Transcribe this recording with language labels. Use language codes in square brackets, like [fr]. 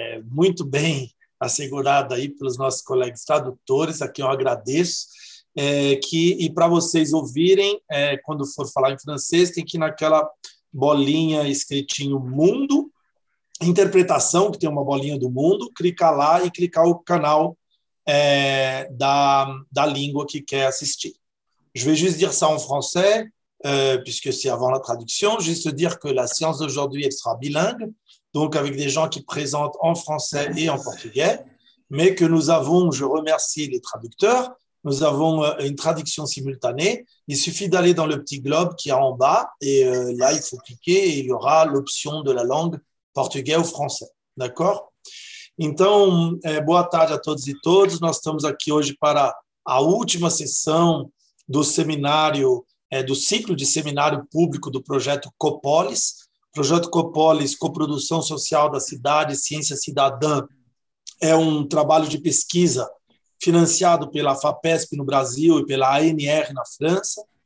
[pt] muito bem assegurada aí pelos nossos colegas tradutores, a quem eu agradeço, e para vocês ouvirem, quando for falar em francês, tem que ir naquela bolinha escritinho Mundo, Interpretação, que tem uma bolinha do Mundo, clicar lá e clicar o canal da língua que quer assistir. [fr] Je vais juste dire ça en français, puisque c'est avant la traduction, juste dire que la séance d'aujourd'hui, elle sera bilingue, donc avec des gens qui présentent en français et en portugais, mais que nous avons, je remercie les traducteurs, nous avons une traduction simultanée. Il suffit d'aller dans le petit globe qui est en bas, et là, il faut cliquer, et il y aura l'option de la langue portugais ou français. D'accord? [pt] Então, boa tarde a todos e todas. Nós estamos aqui hoje para a última sessão do seminário, do ciclo de seminário público do projeto Copolis. Projeto Copolis, Coprodução Social da Cidade, Ciência Cidadã, é um trabalho de pesquisa financiado pela FAPESP no Brasil e pela ANR na França,